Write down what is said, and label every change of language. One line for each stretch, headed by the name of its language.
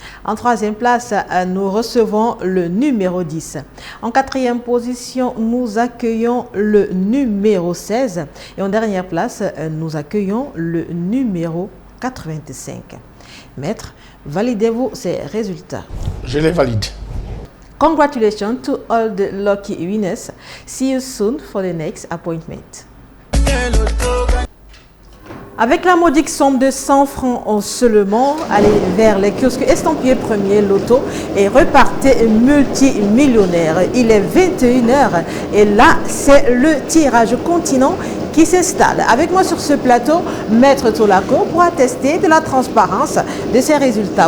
French: En troisième place, nous recevons le numéro 10. En quatrième position, nous accueillons le numéro 16. Et en dernière place, nous accueillons le numéro 85. Maître, validez-vous ces résultats? Je les valide.
English: Congratulations to all the lucky winners. See you soon for the next appointment.
French: Avec la modique somme de 100 francs en seulement, allez vers les kiosques estampillés premier loto et repartez multimillionnaire. Il est 21h et là, c'est le tirage continent qui s'installe. Avec moi sur ce plateau, Maître Tolako pour attester de la transparence de ses résultats.